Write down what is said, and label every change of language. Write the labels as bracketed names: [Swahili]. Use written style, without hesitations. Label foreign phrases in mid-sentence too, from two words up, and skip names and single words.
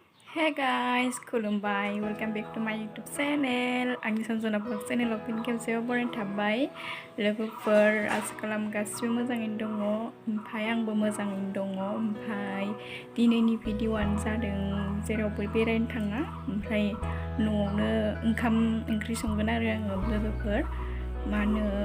[English] Hey guys, Khulumbai, welcome back to my YouTube channel. [Bodo] Angni Sanjanavlog [English] channel open [Bodo] खेबसेयाव बरायना थाबाय लोगोफोर आसा खालाम गासिबो मोजाङैनो दङ ओमफाय आंबो मोजाङैनो दङ ओमफाय दिनैनि भिडिअआनो जादों जेरावबो बेरायनो थाङा ओमफ्राय न'आवनो ओंखाम ओंख्रि संगोन आरो आङो लोगोफोर मानो